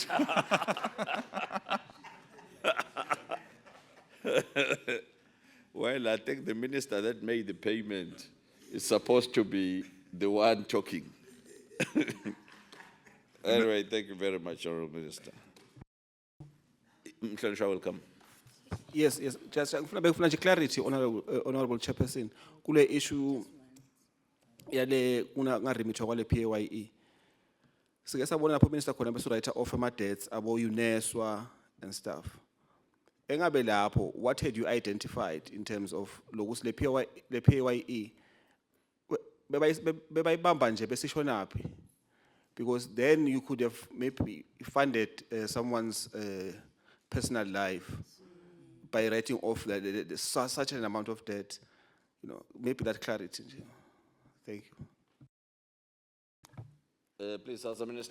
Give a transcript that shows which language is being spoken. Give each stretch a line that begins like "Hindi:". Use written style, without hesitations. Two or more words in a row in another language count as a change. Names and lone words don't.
English: Well, I think the minister that made the payment is supposed to be the one talking. Anyway, thank you very much, Honourable Minister.
Swati: Mhlonishwa, welcome.
English: Yes, yes.
Swati: Just ngifuna nje clarity,
English: honorable chairperson,
Swati: kule issue yale kungaremithwa kwale PAYE. Sike sabona lapho minister khona bese
English: write off
Swati: ama debts abo UNESWA
English: and stuff.
Swati: Engabe lapho,
English: what had you identified in terms of
Swati: lokuthi le PAYE bebayibamba nje besishonaphi?
English: Because then you could have maybe funded someone's personal life by writing off such an amount of debt. You know, maybe that clarity. Thank you. Please, House Minister.